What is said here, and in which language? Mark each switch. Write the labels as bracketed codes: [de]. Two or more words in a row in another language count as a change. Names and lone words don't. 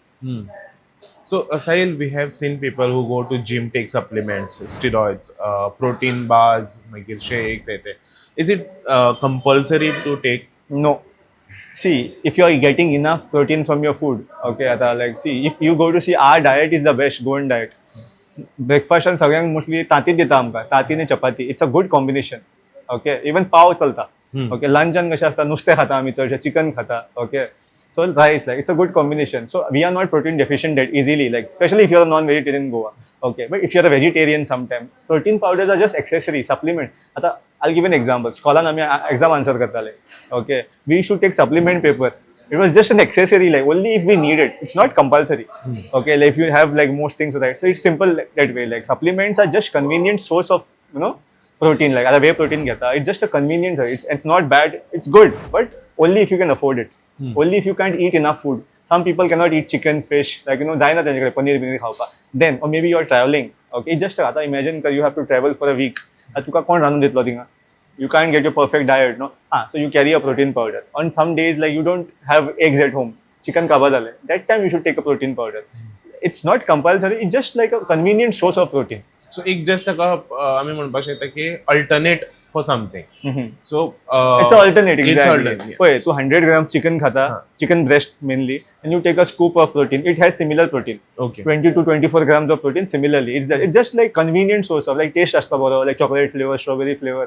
[en] So Sahil, we have seen people who go to gym take supplements, steroids, protein bars, shakes, etc. Is it compulsory to take? No. See, if you are getting enough protein from your food, okay, like, see, if you go to see, our diet is the best, Goan diet. Breakfast and [kok] सगळ्यांक mostly तांती दिता आमकां, तांती आनी चपाती. [en] It's a good combination. Okay, even [kok] पाव चलता. [en] Okay, luncheon [kok] कशें आसता, नुस्तें खाता आमी चडशे, चिकन खाता. [en] Okay, so rice, like, it's a good combination. So we are not protein deficient that easily, like, especially if you're a non-vegetarian in Goa. Okay, but if you're a vegetarian sometime, protein powders are just accessory, supplement. I'll give an example. Scholar [kok] आमी exam answer करताले. [en] Okay, we should take supplement paper. It was just an accessory, like, only if we need it. It's not compulsory. Okay, like, if you have, like, most things, right? So it's simple that way. Like, supplements are just convenient source of, protein. Like, other whey protein geta. It's just a convenient. It's not bad. It's good, but only if you can afford it. Only if you can't eat enough food. Some people cannot eat chicken, fish, like, [kok] जायना त्यांच्याकडे पनीर बिनीर खावपाक. [en] Then, or maybe you are traveling. Okay, just आता imagine you have to travel for a week. [kok] तुका कोण रांदून दितलो थिंगा? [en] You can't get your perfect diet, no? So you carry a protein powder. On some days, like, you don't have eggs at home. [kok] Chicken kaba zale. [en] That time you should take a protein powder. It's not compulsory. It's just like a convenient source of protein. [kok] सो एक जस्ट आम्ही म्हणपाक शकता की [en] alternate for something [kok] सो [en] It's an alternate, exactly. alternate. Wait, tu 100 grams chicken khata, chicken breast mainly, and you take a scoop of protein. It has similar protein. Okay. 20 to 24 grams of protein similarly. It's just like convenient source of, like, taste [kok] asta boro, [en] like chocolate flavor, strawberry flavor.